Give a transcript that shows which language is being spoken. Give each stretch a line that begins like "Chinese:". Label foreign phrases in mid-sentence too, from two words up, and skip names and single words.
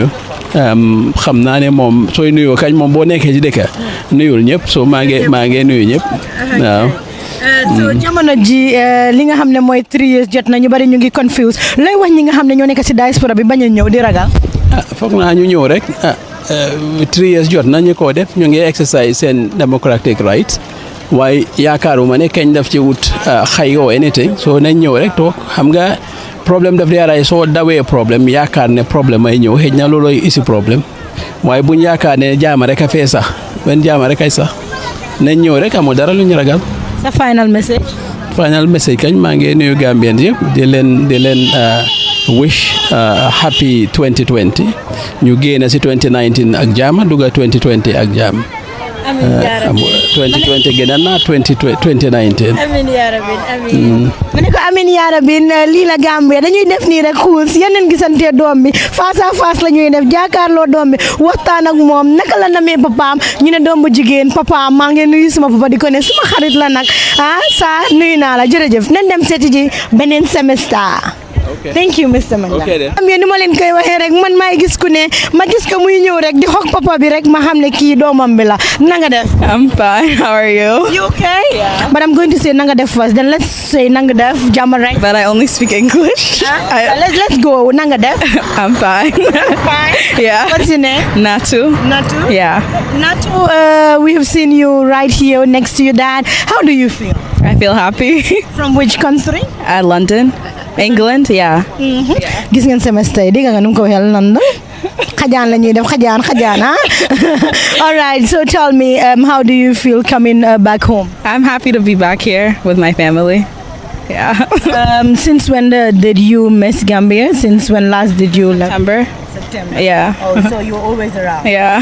Wolof: xam naa ne moom sooy nuyoo kañ moom boo nekkee ci dëkk nuyul ñëpp so maa ngi nuyu ñëpp waaw. so jamono ji li nga xam ne mooy 3 years jot na ñu bari ñu ngi confuse looy wax ñi nga xam ne ñoo nekk ci diaspora bi bañ a ñëw di ragal. foog naa ñu ñëw rek 3 years jot na ñu ko def ñu ngi exercise seen
English: democratic rights
Wolof: waaye yaakaaruma ne kañ daf ci wut xay oo anything so nañ ñëw rek toog xam nga problème daf di aray soo dawee problème yaakaar ne problème ay ñëw xëy na loolooy isi problème waaye buñ yaakaar ne jaama rek a fee sax benn jaama rek ay sax nañ ñëw rek amul dara lu ñu ragal.
English: sa final message.
Wolof: final message kañ maa ngi nuyu Gambians yëpp di leen
English: wish happy
Wolof: 2020 ñu génn si 2019 ak jàmm dugga 2020 ak jàmm.
Arabic: آمين يا رب
Wolof: 2020 gën na 2019.
Arabic: آمين يا رب آمين.
Wolof: ma ne ko
Arabic: آمين يا رب
Wolof: lii la Gambia dañuy def nii rek xuus yeneen gisante doom bi
French: face à face
Wolof: la ñuy def jàkkaarloo doom bi waxtaan ak moom naka la namee papaam ñu ne doom bu jigéen papaam maa ngi nuyu suma papa di ko ne suma xarit la nag saa nuyu naa la jërëjëf nañ dem seeti ji beneen semestre.
English: Thank you Mr. Manda.
Wolof: am yéen ni ma leen koy waxee rek man maay gis ku ne ma gis ko muy ñëw rek di xog papa bi rek ma xam ne kii doomam bi la nanga def.
English: I'm fine. How are you? You okay? Yeah. But I'm going to say
Wolof: nanga def
English: first. Then let's say
Wolof: nanga def jàmm rek.
English: But I only speak English. Let's go
Wolof: nanga def.
English: I'm fine. Fine. Yeah. What's your name? Natu. Natu. Yeah. Natu. We have seen you right here next to your dad. How do you feel? I feel happy. From which country? London. England, yeah.
Wolof: Gis ngeen semestre yi dégg nga nu mu ko waxee London xajaan la ñuy def xajaan
English: all right, so tell me how do you feel coming back home? I'm happy to be back here with my family. Yeah. Since when did you miss Gambia? Since when last did you leave? September. Yeah. Oh, so you're always around. Yeah.